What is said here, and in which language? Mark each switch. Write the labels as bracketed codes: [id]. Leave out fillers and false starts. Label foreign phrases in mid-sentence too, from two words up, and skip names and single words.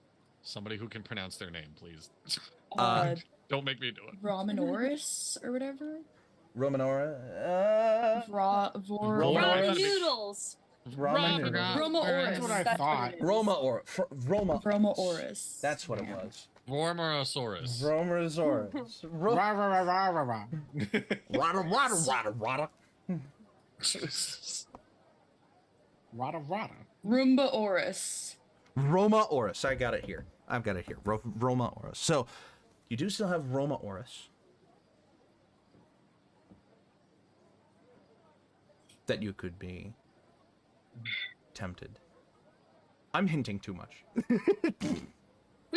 [en] Somebody who can pronounce their name, please. Don't make me do it. Romanoris or whatever. Romanora. Romanoris. Ramen noodles. Ramen. forgot. Romaoris. That's what I That's thought. what it is. Roma. Romaoris. That's what it was. Vormorosaurus. Romasaurus. Rah, rah, rah, rah, rah, rah. Rada rada rada rada. Rada, rada. Roombaoris. Roma Oris. I got it here. I've got it here. Roma Oris. So, you do still have Roma Oris. That you could be tempted. I'm hinting too much. We